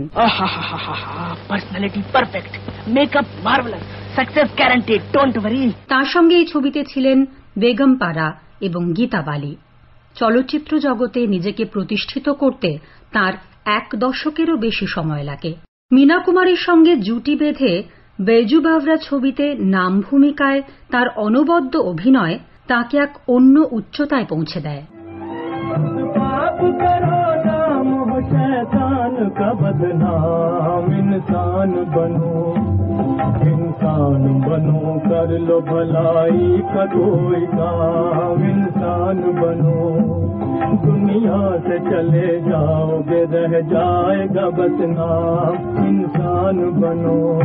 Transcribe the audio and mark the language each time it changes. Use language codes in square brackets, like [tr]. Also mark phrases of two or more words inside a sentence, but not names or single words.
[en] Personality perfect, makeup marvelous, success guaranteed, don't worry. [bn] তার সঙ্গে এই ছবিতে ছিলেন বেগম পারা এবং গীতা বালি। চলচ্চিত্র জগতে নিজেকে প্রতিষ্ঠিত করতে তার 1 দশকেরও বেশি সময় লাগে। মীনা কুমারীর সঙ্গে জুটি বেঁধে बैजू बावरा ছবিতে নাম ভূমিকায় তার অনবদ্য অভিনয় তাকে এক অন্য উচ্চতায় পৌঁছে দেয়। [hi] शैतान का बदनाम इंसान बनो कर लो भलाई का कोई काम, इंसान बनो दुनिया से चले जाओगे रह जाएगा बस नाम, इंसान बनो।